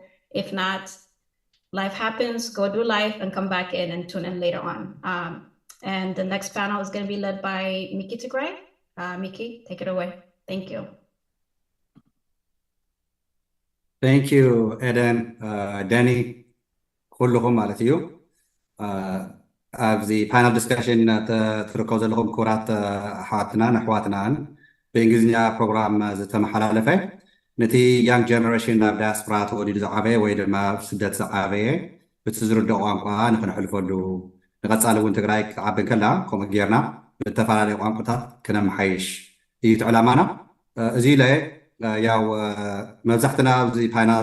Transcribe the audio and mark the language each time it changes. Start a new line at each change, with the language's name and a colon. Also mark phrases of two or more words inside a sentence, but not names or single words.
English: If not, life happens, go do life and come back in and tune in later on. And the next panel is going to be led by Miki Tigray. Miki, take it away. Thank you. Thank you, Eden, Danny,
Tigrinya: كلكم ማለት እዩ ኣብዚ
English: panel discussion
Tigrinya: ትርከቡ ዘለኹም ክቡራት ኣሕዋትናን ኣሕዋትናን ብእንግሊዝኛ ፕሮግራም ዝተመሓላለፈ ነቲ
English: young generation
Tigrinya: ናብ ዳያስፖራ ተወዲዱ ዝዓበየ ወይ ድማ ስደት ዝዓበየ በቲ ዝርድኦ ቋንቋ ንክንሕልፈሉ ንቐፃሊ እውን ትግራይ ክዓቢ ከላ ከምኡ ጌርና ብተፈላለዩ ቋንቋታት ክነመሓይሽ እዩ እቲ ዕላማና እዚ ኢለ ያው መብዛሕትና ኣብዚ ፓነል